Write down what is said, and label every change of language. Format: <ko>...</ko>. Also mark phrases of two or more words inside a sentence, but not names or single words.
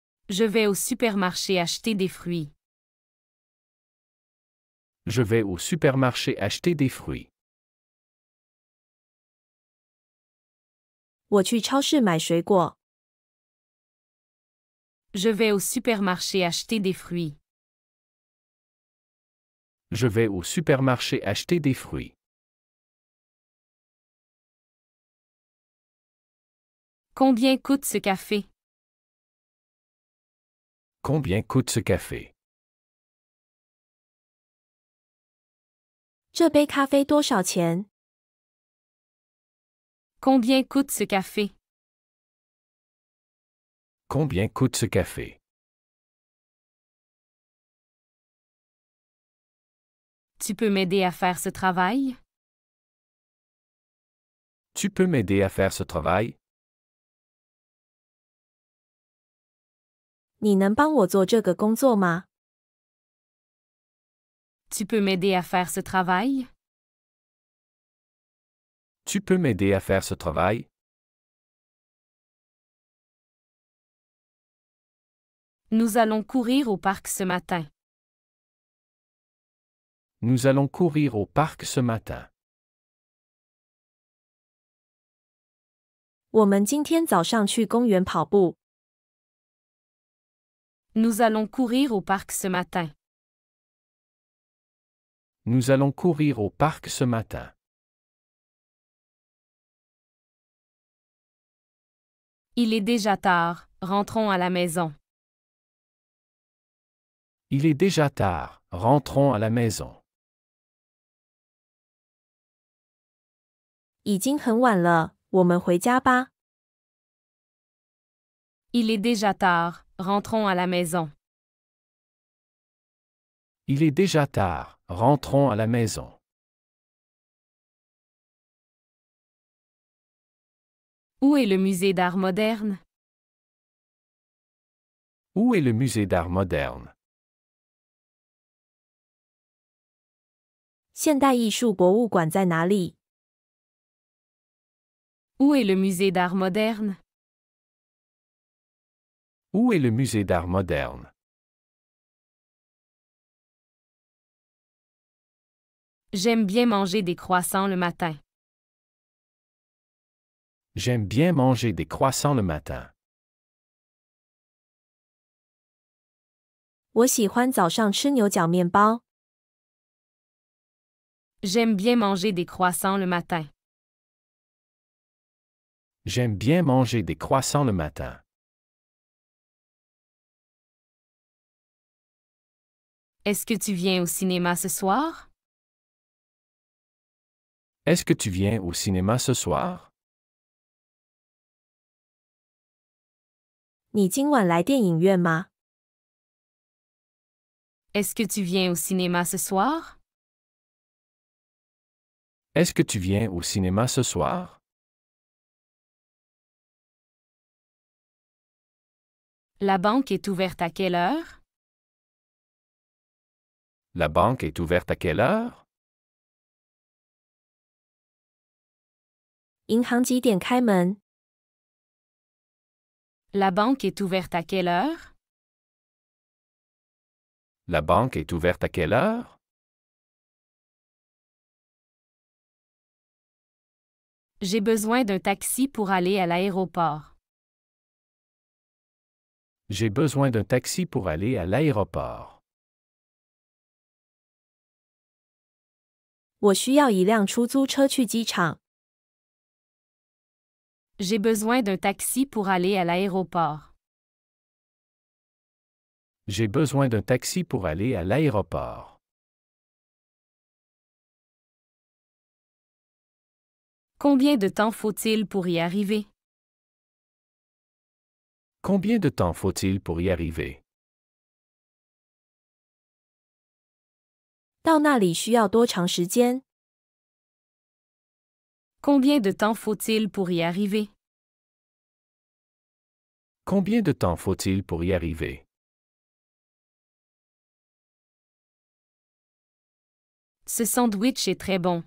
<fr>Je vais au supermarché acheter des fruits. Je vais au supermarché acheter des fruits.</fr> <zh>我去超市买水果。</zh> <fr>Je vais au supermarché acheter des fruits. Je vais au supermarché acheter des fruits. Combien coûte ce café? Combien coûte ce café?</fr> <zh>这杯咖啡多少钱？</zh> <fr>Combien coûte ce café? Combien coûte ce café? Tu peux m'aider à faire ce travail? Tu peux m'aider à faire ce travail?</fr> <zh>你能帮我做这个工作吗？</zh> <fr>Tu peux m'aider à faire ce travail? Tu peux m'aider à faire ce travail? Nous allons courir au parc ce matin. Nous allons courir au parc ce matin.</fr> <zh>我们今天早上去公园跑步。</zh> <fr>Nous allons courir au parc ce matin. Nous allons courir au parc ce matin. Il est déjà tard, rentrons à la maison. Il est déjà tard, rentrons à la maison.</fr> <zh>已经很晚了，我们回家吧。</zh> <fr>Il est déjà tard, rentrons à la maison. Il est déjà tard, rentrons à la maison. Où est le musée d'art moderne? Où est le musée d'art moderne?</fr> <zh>现代艺术博物馆在哪里？</zh> <fr>Où est le musée d'art moderne? Où est le musée d'art moderne? J'aime bien manger des croissants le matin. J'aime bien manger des croissants le matin.</fr> <zh>我喜欢早上吃牛角面包。</zh> <fr>J'aime bien manger des croissants le matin. J'aime bien manger des croissants le matin. Est-ce que tu viens au cinéma ce soir? Est-ce que tu viens au cinéma ce soir?</fr> <zh>你今晚来电影院吗？</zh> <fr>Est-ce que tu viens au cinéma ce soir? Est-ce que tu viens au cinéma ce soir? La banque est ouverte à quelle heure? La banque est ouverte à quelle heure?</fr> <zh>银行几点开门？</zh> <fr>La banque est ouverte à quelle heure? La banque est ouverte à quelle heure? J'ai besoin d'un taxi pour aller à l'aéroport. J'ai besoin d'un taxi pour aller à l'aéroport.</fr> <zh>我需要一辆出租车去机场。</zh> <fr>J'ai besoin d'un taxi pour aller à l'aéroport. J'ai besoin d'un taxi pour aller à l'aéroport. Combien de temps faut-il pour y arriver? Combien de temps faut-il pour y arriver?</fr> <zh>到那里需要多长时间？</zh> <fr>Combien de temps faut-il pour y arriver? Combien de temps faut-il pour y arriver? Ce sandwich est très bon.</fr>